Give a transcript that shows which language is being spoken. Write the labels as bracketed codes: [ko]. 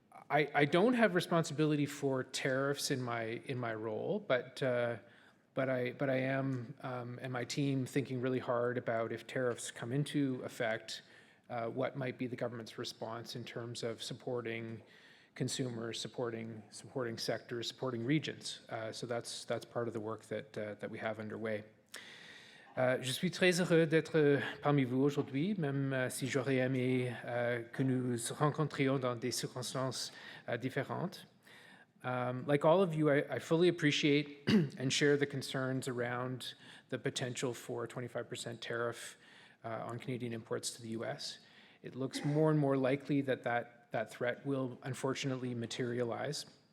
[en] I don't have responsibility for tariffs in my role, but I am and my team thinking really hard about if tariffs come into effect, what might be the government's response in terms of supporting consumers, supporting sectors, supporting regions. So that's part of the work that we have underway. [fr] Je suis très heureux d'être parmi vous aujourd'hui, même si j'aurais aimé que nous nous rencontrions dans des circonstances différentes. [en] Like all of you, I fully appreciate and share the concerns around the potential for a 25% tariff on Canadian imports to the US. It looks more and more likely that threat will unfortunately materialize.